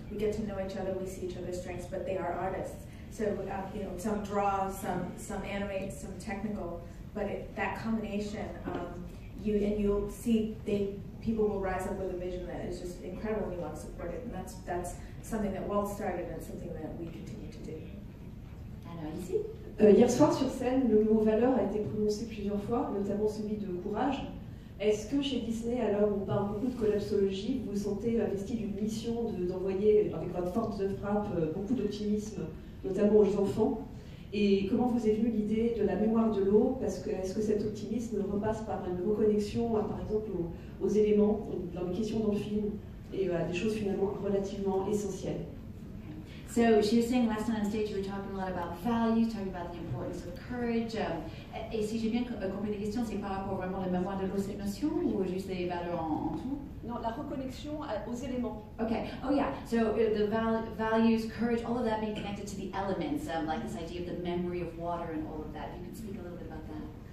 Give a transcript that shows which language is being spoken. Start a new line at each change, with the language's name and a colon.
English: We get to know each other, we see each other's strengths, but they are artists. So, some draw, some animate, some technical, but that combination, you'll see people will rise up with a vision that is just incredible, and we want to support it, and that's something that Walt started and something that we continue to do.
French: Alors ici. Hier soir sur scène, le mot valeur a été prononcé plusieurs fois, notamment celui de courage. Est-ce que chez Disney, à l'heure où on parle beaucoup de collapsologie, vous vous sentez investi d'une mission d'envoyer avec votre force de frappe beaucoup d'optimisme, notamment aux enfants? Et comment vous est venue l'idée de la mémoire de l'eau? Parce que est-ce que cet optimisme repasse par une reconnexion, par exemple, aux éléments, dans les questions dans le film, et à des choses finalement relativement essentielles?
English: So she was saying last night on stage, you were talking a lot about values, talking about the importance of courage.
French: Et si j'ai bien compris les questions, c'est par rapport vraiment à la mémoire de l'autre notion ou juste les valeurs en tout? Non, la reconnexion aux éléments.
English: Okay. Oh yeah. So the values, courage, all of that being connected to the elements, like this idea of the memory of water and all of that. If you could speak a little bit about that.